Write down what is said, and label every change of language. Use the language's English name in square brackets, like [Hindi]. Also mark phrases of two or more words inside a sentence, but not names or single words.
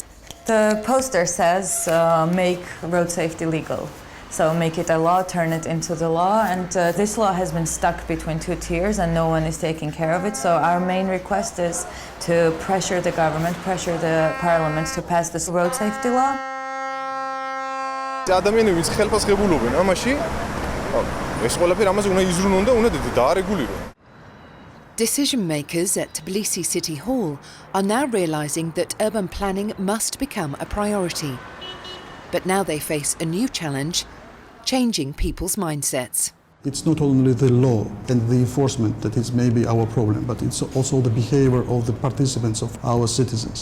[English] The poster says, make road safety legal. So make it a law, turn it into the law, and this law has been stuck between two tiers and no one is taking care of it. So our main request is to pressure the government, pressure the parliament to pass this road safety law. [Georgian] ადამიანები ხელფას ღებულობენ ამაში ეს ყველაფერი ამაზე უნდა იზრუნონ და უნდა დაარეგულირონ. [English] Decision makers at Tbilisi City Hall are now realising that urban planning must become a priority. But now they face a new challenge, changing people's mindsets. It's not only the law and the enforcement that is maybe our problem, but it's also the behavior of the participants, of our citizens.